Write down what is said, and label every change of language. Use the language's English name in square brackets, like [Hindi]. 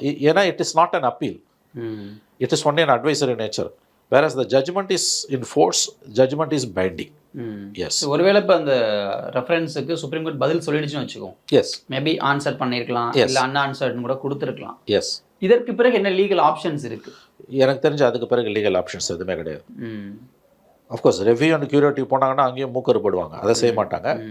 [English] ஏன்னா it is not an appeal, it is only an advisory nature. whereas the judgment is in force, judgment is binding. Yes. [Tamil] ஒருவேளை இப்போ அந்த ரெஃபரன்ஸுக்கு supreme court பதில் சொல்லிடுச்சுன்னு வச்சுக்கோம். [English] Yes. [Tamil] Maybe answer பண்ணியிருக்கலாம், இல்லை அன்ஆன்சர்ட்னு கூட கொடுத்துருக்கலாம். [English] Yes. [Tamil] இதற்கு பிறகு என்ன லீகல் ஆப்ஷன்ஸ் இருக்குது? எனக்கு தெரிஞ்ச அதுக்கு பிறகு லீகல் ஆப்ஷன்ஸ் எதுவுமே கிடையாது. அஃப்கோர்ஸ் ரெவ்யூ அண்ட் கியூரேட்டிவ் போனாங்கன்னா அங்கேயும் மூக்கறுபடுவாங்க, அதை செய்ய மாட்டாங்க.